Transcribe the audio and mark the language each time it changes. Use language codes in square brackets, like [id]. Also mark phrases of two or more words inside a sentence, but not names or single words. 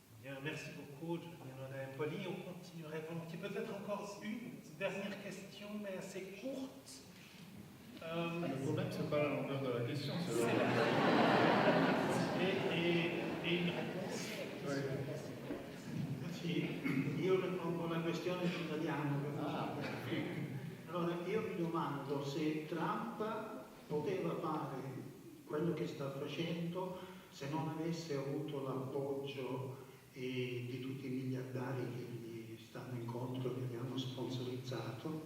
[fr] Bien, merci beaucoup, Giuliano Empoli. On continuerait volontiers. Peut-être encore une dernière question, mais assez courte. Le problème, c'est pas la longueur de la question, c'est le... et une réponse. [it] Sì, io ripongo la questione in italiano. Allora, io mi domando se Trump poteva fare quello che sta facendo se non avesse avuto l'appoggio di tutti i miliardari che gli stanno incontro, che gli hanno sponsorizzato.